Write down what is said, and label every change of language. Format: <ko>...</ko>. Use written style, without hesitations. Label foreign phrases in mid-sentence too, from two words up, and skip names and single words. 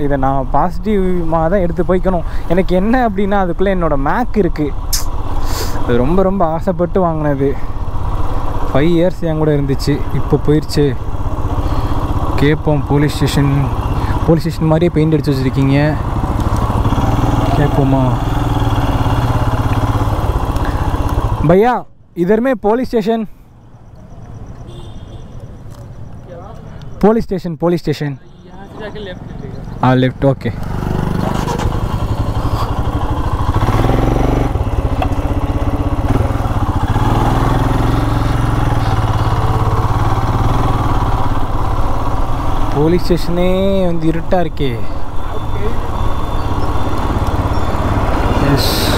<ta>இதை நான் பாசிட்டிவாக தான் எடுத்து போய்க்கணும். எனக்கு என்ன அப்படின்னா அதுக்குள்ளே என்னோடய மேக் இருக்குது. அது ரொம்ப ரொம்ப ஆசைப்பட்டு வாங்கினது. 5 இயர்ஸ் என் கூட இருந்துச்சு, இப்போ போயிடுச்சு. கேட்போம். போலீஸ் ஸ்டேஷன் மாதிரியே பெயிண்ட் அடித்து வச்சுருக்கீங்க. கேட்போமா?</ta> <hi>भैया इधर में पुलिस स्टेशन यहाँ से जाके लेफ्ट लीजिएगा. हाँ लेफ्ट. ओके.</hi> <ta>போலீஸ் ஸ்டேஷனே வந்து இருட்டாக இருக்கே. எஸ்.</ta>